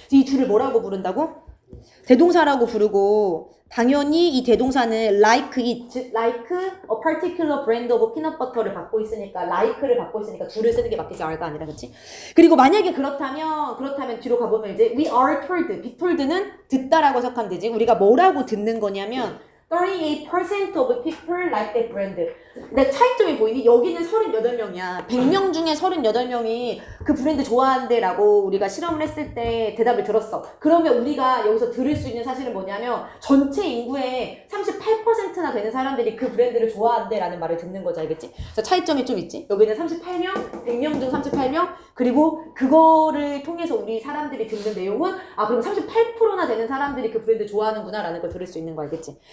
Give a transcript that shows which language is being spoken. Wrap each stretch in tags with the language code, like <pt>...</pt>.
<ko>이 둘을 뭐라고 부른다고? 대동사라고 부르고 당연히 이 대동사는</ko> <en>like it,</en> <ko>즉</ko> <en>like a particular brand of peanut butter</en> <ko>를 받고 있으니까 like를 받고 있으니까 둘을 쓰는 게 맞겠지. R가 아니라 그렇지? 그리고 만약에 그렇다면 뒤로 가보면 이제</ko> <en>we are told, be told</en> <ko>는 듣다라고 해석하면 되지. 우리가 뭐라고 듣는 거냐면</ko> <en>38% of people like that brand.</en> <ko>근데 차이점이 보이니? 여기는 38명이야. 100명 중에 38명이 그 브랜드 좋아한대 라고 우리가 실험을 했을 때 대답을 들었어. 그러면 우리가 여기서 들을 수 있는 사실은 뭐냐면 전체 인구의 38%나 되는 사람들이 그 브랜드를 좋아한대 라는 말을 듣는 거지. 알겠지? 그래서 차이점이 좀 있지. 여기는 38명, 100명 중 38명 그리고 그거를 통해서 우리 사람들이 듣는 내용은 그럼 38%나 되는 사람들이 그 브랜드 좋아하는구나 라는 걸 들을 수 있는 거 알겠지?</ko>